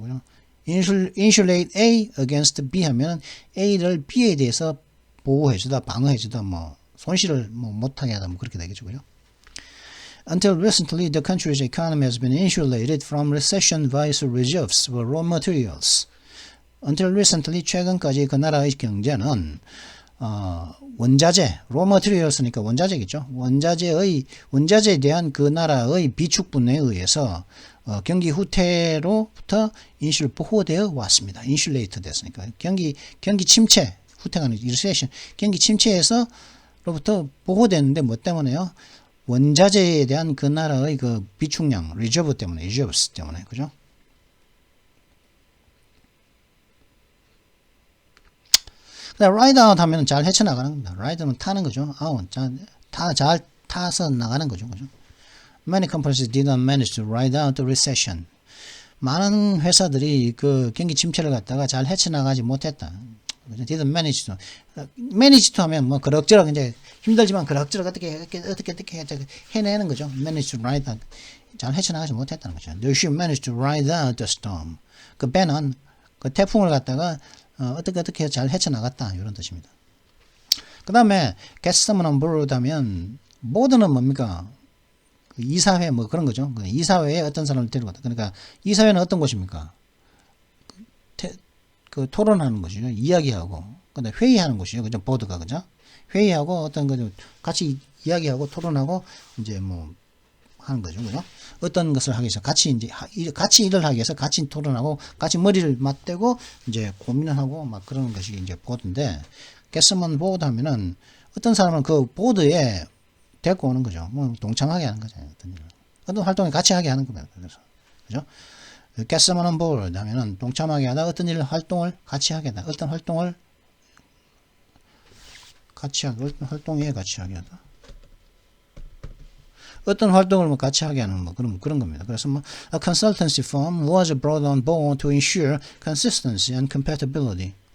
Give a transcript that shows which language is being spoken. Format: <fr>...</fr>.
<ko>그죠?</ko> <en>insulate A against B</en> <ko>하면 A를 B에 대해서 보호해주다, 방어해주다, 뭐 손실을 뭐 못하게 하다, 뭐 그렇게 되겠죠, 그죠?</ko> <en>Until recently, the country's economy has been insulated from recession via reserves for raw materials. Until recently,</en> <ko>최근까지 그 나라의 경제는 원자재,</ko> <en>raw materials</en> <ko>니까 원자재겠죠. 원자재에 대한 그 나라의 비축분에 의해서 경기 후퇴로부터 보호되어 왔습니다. 인슐레이트 됐으니까 경기 침체, 후퇴가 아니고 recession, 경기 침체에서로부터 보호되는데 뭐 때문에요? 원자재에 대한 그 나라의 그 비축량, reserve 때문에, reserves 때문에, 그죠? ride out 하면 잘 헤쳐나가는 겁니다. ride는 타는 거죠. out, 잘 타서 나가는 거죠. 그죠?</ko> <en>Many companies did not manage to ride out the recession.</en> <ko>많은 회사들이 그 경기 침체를 갖다가 잘 헤쳐나가지 못했다.</ko> <en>didn't manage to.</en> <ko>manage to 하면 뭐 그럭저럭 이제 힘들지만 그럭저럭 어떻게 해내는 거죠.</ko> <en>manage to ride out.</en> <ko>잘 헤쳐나가지 못했다는 거죠.</ko> <en>They should manage to ride out the storm.</en> <ko>그 배는 그 태풍을 갖다가 어떻게 잘 헤쳐나갔다 이런 뜻입니다. 그 다음에</ko> <en>get someone on board</en> <ko>하면 board는 뭡니까? 그 이사회 뭐 그런 거죠. 그 이사회에 어떤 사람을 데리고 갔다. 그러니까 이사회는 어떤 곳입니까? 그 토론하는 것이죠. 이야기하고 근데 회의하는 곳이죠. 그죠? 보드가 그죠? 회의하고 어떤 거 같이 이야기하고 토론하고 이제 뭐 하는 거죠. 그죠? 어떤 것을 하기 위해서 같이 일을 하기 위해서 같이 토론하고 같이 머리를 맞대고 이제 고민을 하고 막 그러는 것이 이제 보드인데 get 보드 하면은 어떤 사람은 그 보드에 데리고 오는 거죠. 뭐 동참하게 하는 거죠. 어떤 활동을 같이 하게 하는 겁니다. 그래서 그죠?</ko> <en>get someone on board</en> <ko>하면은 동참하게 하다 어떤 일을 활동을 같이 하게 하다 어떤 활동을 같이 하게 어떤 활동에 같이 하게 하다 어떤 활동을 뭐 같이 하게 하는 뭐 그런 겁니다. 그래서 뭐</ko> <en>a consultancy firm was brought on board to ensure consistency and compatibility.</en>